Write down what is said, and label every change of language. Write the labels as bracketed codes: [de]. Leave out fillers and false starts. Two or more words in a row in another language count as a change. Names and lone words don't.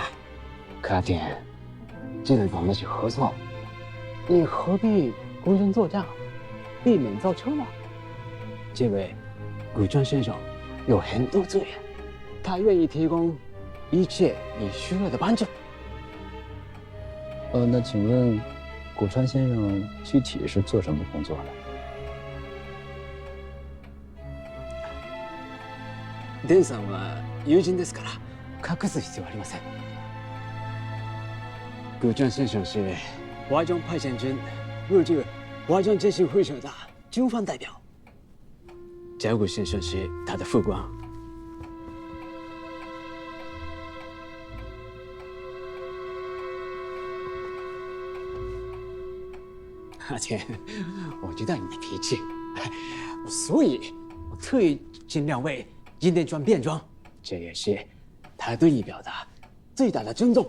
[zh] 可阿田，既然我们是合作，你何必孤军作战，避免造车呢？这位古川先生有很多资源，他愿意提供一切你需要的帮助。那请问，古川先生具体是做什么工作的？ [ja] デンさんは友人ですから隠す必要はありません。 [zh] 古川先生是华中派遣军入驻华中健身会社的军方代表，焦谷先生是他的副官。阿田，我知道你的脾气，所以我特意尽量为今天装便装，这也是他对你表达最大的尊重。